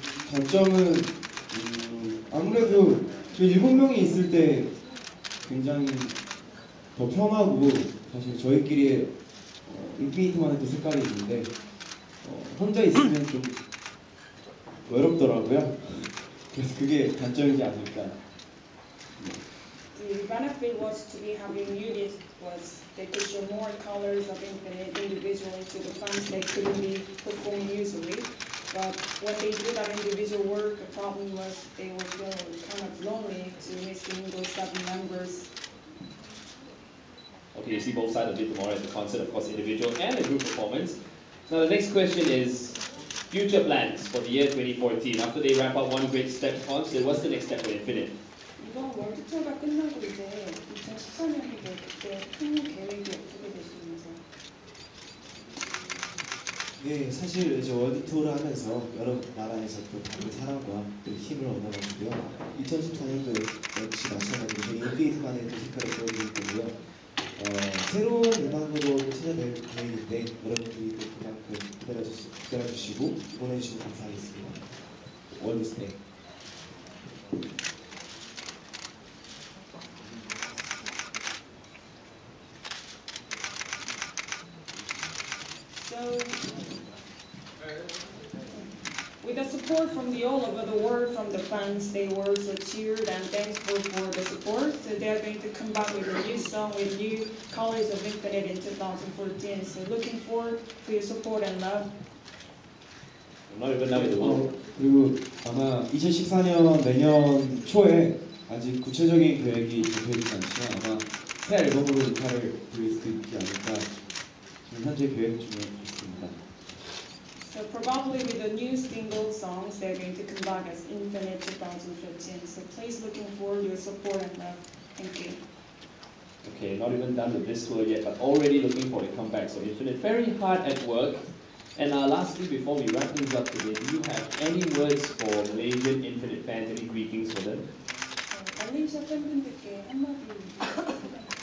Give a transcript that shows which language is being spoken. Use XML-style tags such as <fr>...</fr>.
<ko>단점은 아무래도 저희 7명이 있을 때 굉장히 더 편하고 사실 저희끼리의 인피니트만의 또 색깔이 있는데 혼자 있으면 좀 외롭더라고요. 그래서 그게 단점이지 않을까.</ko> <en>The benefit was to be having units was they could show more colors of Infinite individually to the fans they couldn't be performing usually. But when they do that individual work, the problem was they were feeling kind of lonely to missing those 7 members. Okay, you see both sides of it tomorrow at the concert, of course, individual and a group performance. Now the next question is future plans for the year 2014. After they wrap up one great step concert, what's the next step for Infinite?</en> <ko>이번 월드 투어가 끝나고 이제 2014년이고 그때 큰 계획이 어떻게 되시면서? 네, 사실 이제 월드 투어를 하면서 여러 나라에서 또 다른 사랑과 또 힘을 얻어가지고요. 2014년도 역시 마찬가지로 인피니트만의 또 색깔을 보여드릴 거고요. 새로운 음악으로 찾아뵐 계획인데 여러분들이 또 그만큼 기다려주시고 보내주시면 감사하겠습니다. 월드스테이.</ko> <en>So, with the support from all over the world, from the fans, they were so cheered and thankful for the support. So they are going to come back with a new song with new colors of Infinite in 2014. So looking forward for your support and love. Not even now with the world.</en> <ko>그리고 아마 2014년 내년 초에 아직 구체적인 계획이 정해지지 않지만 아마 새 앨범으로 인사를 드릴 수도 있지 않을까 지금 현재 계획 중에 있습니다.</ko> <en>So probably with the new single songs, they're going to come back as Infinite 2015. So please looking forward to your support and love. Thank you. Okay, not even done with this tour yet, but already looking for a comeback. So Infinite, very hard at work. And lastly, before we wrap things up today, do you have any words for Malaysian Infinite fans, any greetings for them?</en> <ko>말레이시아 팬분들께 한마디.</ko>